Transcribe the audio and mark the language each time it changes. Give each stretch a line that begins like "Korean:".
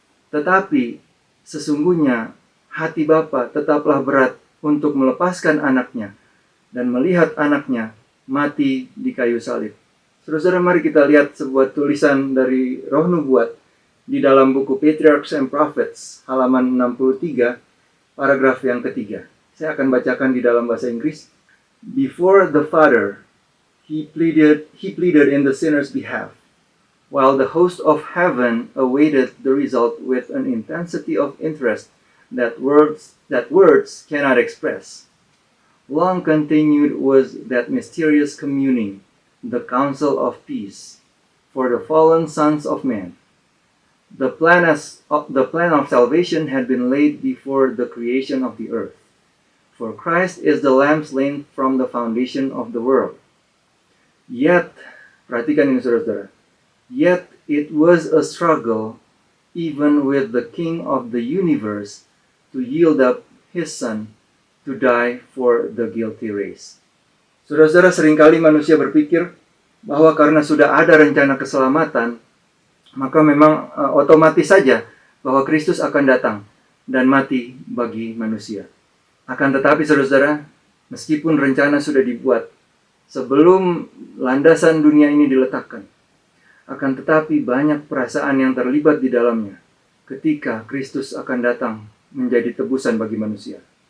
Indonesian: Tetapi sesungguhnya hati Bapa tetaplah berat untuk melepaskan anaknya dan melihat anaknya mati di kayu salib. Saudara-saudara, mari kita lihat sebuah tulisan dari Roh Nubuat di dalam buku Patriarchs and Prophets, halaman 63, paragraf yang ketiga. Saya akan bacakan di dalam bahasa Inggris.
English: "Before the Father, he pleaded in the sinner's behalf, while the host of heaven awaited the result with an intensity of interest that words cannot express. Long continued was that mysterious communing, the council of peace, for the fallen sons of men. The plan of salvation had been laid before the creation of the earth. For Christ is the lamb slain from the foundation of the world. Yet,"
Indonesian: perhatikan ini saudara-saudara,
English: "yet it was a struggle even with the King of the universe to yield up his son to die for the guilty race."
Indonesian: Saudara-saudara, seringkali manusia berpikir bahwa karena sudah ada rencana keselamatan, maka memang otomatis saja bahwa Kristus akan datang dan mati bagi manusia. Akan tetapi, saudara-saudara, meskipun rencana sudah dibuat sebelum landasan dunia ini diletakkan, akan tetapi banyak perasaan yang terlibat di dalamnya ketika Kristus akan datang menjadi tebusan bagi manusia.